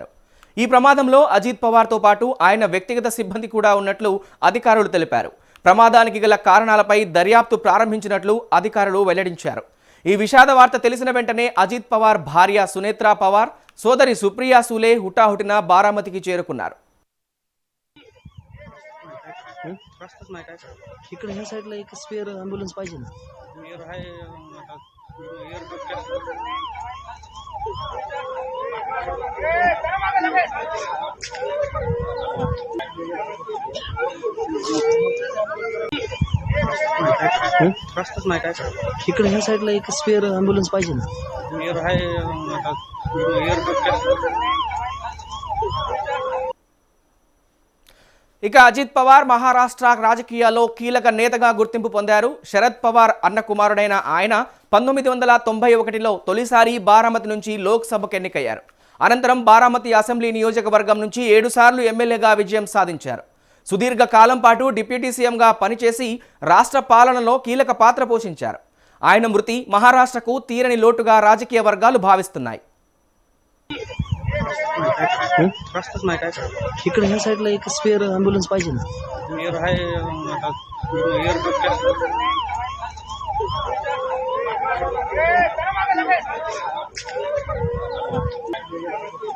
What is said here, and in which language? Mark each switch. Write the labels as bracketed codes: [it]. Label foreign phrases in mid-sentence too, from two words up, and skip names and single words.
[te] ఈ ప్రమాదంలో అజిత్ పవార్తో పాటు ఆయన వ్యక్తిగత సిబ్బంది కూడా ఉన్నట్లు అధికారులు తెలిపారు. ప్రమాదానికి గల కారణాలపై దర్యాప్తు ప్రారంభించినట్లు అధికారులు వెల్లడించారు. ఈ విషాద వార్త తెలిసిన వెంటనే అజిత్ పవార్ భార్య సునేత్రా పవార్, సోదరి సుప్రియా సూలే హుటాహుటిన బారామతికి చేరుకున్నారు. [mr] रस्ताच नाही काय इकडे ह्या साईडला एक [en] spare ambulance [mr] पाहिजे ना. स्पेअर आहे रस्ताच नाही काय इकडे ह्या साईडला एक [en] spare ambulance [mr] पाहिजे ना. स्पेअर आहे [te] ఇక అజిత్ పవార్ మహారాష్ట్ర రాజకీయాల్లో కీలక నేతగా గుర్తింపు పొందారు. శరద్ పవార్ అన్న కుమారుడైన ఆయన 1991లో తొలిసారి బారామతి నుంచి లోక్సభకు ఎన్నికయ్యారు. అనంతరం బారామతి అసెంబ్లీ నియోజకవర్గం నుంచి 7 సార్లు ఎమ్మెల్యేగా విజయం సాధించారు. సుదీర్ఘ కాలం పాటు [en] deputy CM [te] పనిచేసి రాష్ట్ర పాలనలో కీలక పాత్ర పోషించారు. ఆయన మృతి మహారాష్ట్రకు తీరని లోటుగా రాజకీయ వర్గాలు భావిస్తున్నాయి. [mr] रस्ताच नाही काय इकडे ह्या साईडला एक [en] spare ambulance [mr] पाहिजे ना. स्पेअर आहे